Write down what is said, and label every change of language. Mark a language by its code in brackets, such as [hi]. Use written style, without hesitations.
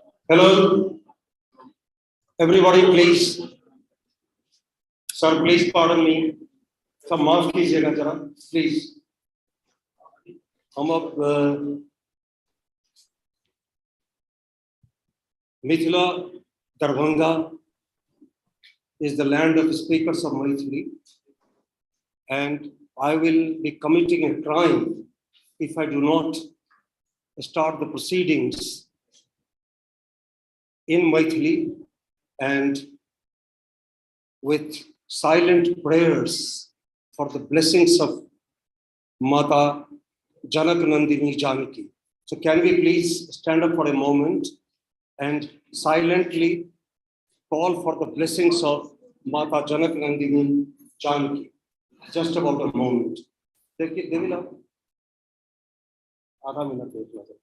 [en] Hello, everybody, please. Sir, please pardon me. [hi] सब माफ कीजिएगा जरा, [en] please. [hi] हम अब Mithila Darbhanga [en] is the land of speakers of Maithili, and I will be committing a crime if I do not start the proceedings in Maithili and with silent prayers for the blessings of Mata Janak Nandini Janaki. So can we please stand up for a moment and silently call for the blessings of Mata Janak Nandini Janaki? Just about a moment. [hi] देखिए देवीलाल, आधा minute देख लो।